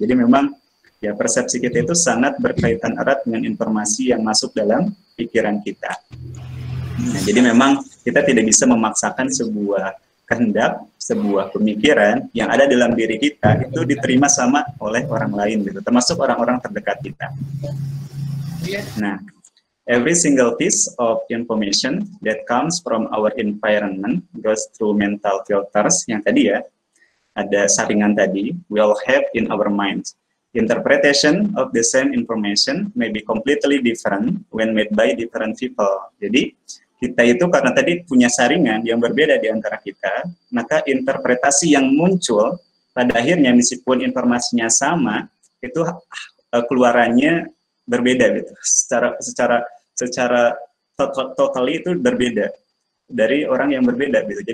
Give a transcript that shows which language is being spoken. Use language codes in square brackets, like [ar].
[id] Jadi memang ya persepsi kita itu sangat berkaitan erat dengan informasi yang masuk dalam pikiran kita. Nah, jadi memang kita tidak bisa memaksakan sebuah kehendak, sebuah pemikiran yang ada dalam diri kita itu diterima sama oleh orang lain gitu, termasuk orang-orang terdekat kita. [en] Nah, every single piece of information that comes from our environment goes through mental filters [id] yang tadi ya. Ada saringan tadi, [en] we all have in our minds. Interpretation of the same information may be completely different when made by different people. [id] Jadi, kita itu karena tadi punya saringan yang berbeda di antara kita, maka interpretasi yang muncul pada akhirnya meskipun informasinya sama, itu keluarannya berbeda gitu. Secara totally itu berbeda dari orang yang berbeda gitu.